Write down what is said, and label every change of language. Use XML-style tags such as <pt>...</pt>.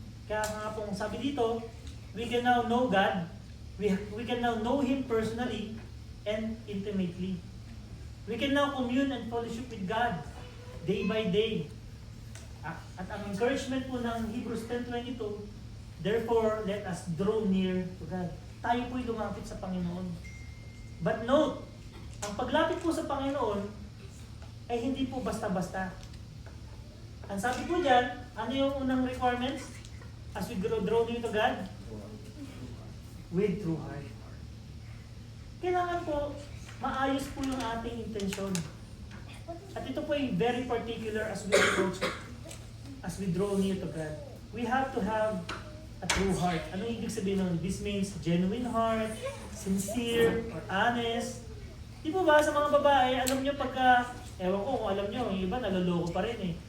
<tl>Kaya nga po sabi dito,</tl> <en>we can now know God, we can now know Him personally and intimately. We can now commune and fellowship with God day by day.</en> <tl>At ang</tl> <en>encouragement po ng Hebrews 10:22, therefore, let us draw near to God.</en> <tl>Tayo po'y lumapit sa Panginoon.</tl> <en>But note,</en> <tl>ang paglapit po sa Panginoon ay hindi po basta-basta. Ang sabi po dyan, ano yung unang</tl> <en>requirements as we draw near to God? With true heart.</en> <tl>Kailangan po, maayos po yung ating intensyon. At ito po ay</tl> <en>very particular as we approach, as we draw near to God. We have to have a true heart.</en> <tl>Ano ibig sabihin nun?</tl> <en>This means genuine heart, sincere, or honest.</en> <tl>Di po ba sa mga babae, alam nyo pagka, ewan ko kung alam nyo, yung iba naloloko pa rin eh.</tl>